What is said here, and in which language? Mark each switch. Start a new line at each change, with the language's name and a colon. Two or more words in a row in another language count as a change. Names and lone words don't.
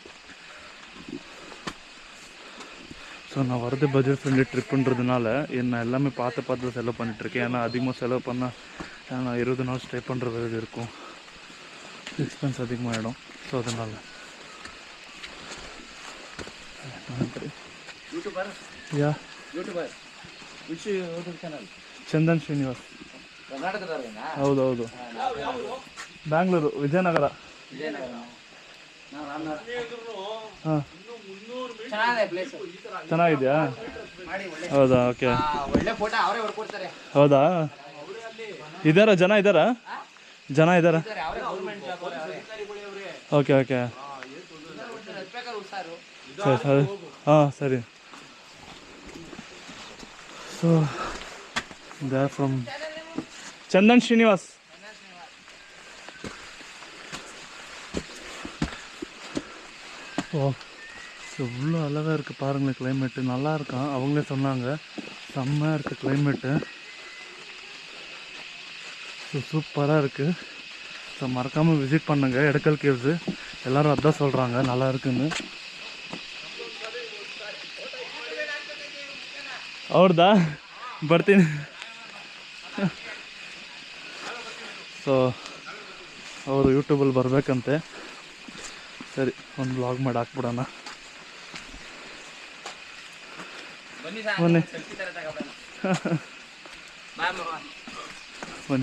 Tamil: ஸோ நான் வரது பட்ஜெட் ஃப்ரெண்ட்லி ட்ரிப்புன்றதுனால நான் எல்லாமே பார்த்து செலவு பண்ணிகிட்ருக்கேன். ஏன்னா அதிகமாக செலவு பண்ணால் நான் 20 நாள் ஸ்டே பண்ணுற வேறு இருக்கும், எக்ஸ்பென்ஸ் அதிகமாகிடும். ஸோ அதனால் யா ಚಂದನ್ ಶ್ರೀನಿವಾಸ್.
Kannada: ಹೌದೌದು, ಬ್ಯಾಂಗ್ಳೂರು, ವಿಜಯನಗರ. ಹಾಂ, ಚೆನ್ನಾಗಿದೆಯಾ? ಹೌದಾ, ಓಕೆ. ಹೌದಾ, ಇದ್ದಾರಾ ಜನ ಇದ್ದಾರಾ? ಓಕೆ ಓಕೆ, ಸರಿ. ಹಾಂ ಸರಿ.
English: So they are from Chandan Srinivas.
Tamil: ஓ, எவ்வளோ அழகாக இருக்குது பாருங்களேன். கிளைமேட்டு நல்லா இருக்கான், அவங்களே சொன்னாங்க செம்மையாக இருக்குது கிளைமேட்டு. ஸோ சூப்பராக இருக்குது. ஸோ மறக்காமல் விசிட் பண்ணுங்கள் எடக்கல் கேவ்ஸு. எல்லோரும் அதான் சொல்கிறாங்க நல்லா இருக்குன்னு.
Kannada: ಅವ್ರದಾ ಬರ್ತೀನಿ. ಸೊ ಅವರು ಯೂಟ್ಯೂಬಲ್ಲಿ ಬರಬೇಕಂತೆ. ಸರಿ, ಒಂದು ವ್ಲಾಗ್ ಮಾಡಿ ಹಾಕ್ಬಿಡೋಣ. ಬನ್ನಿ ಬನ್ನಿ,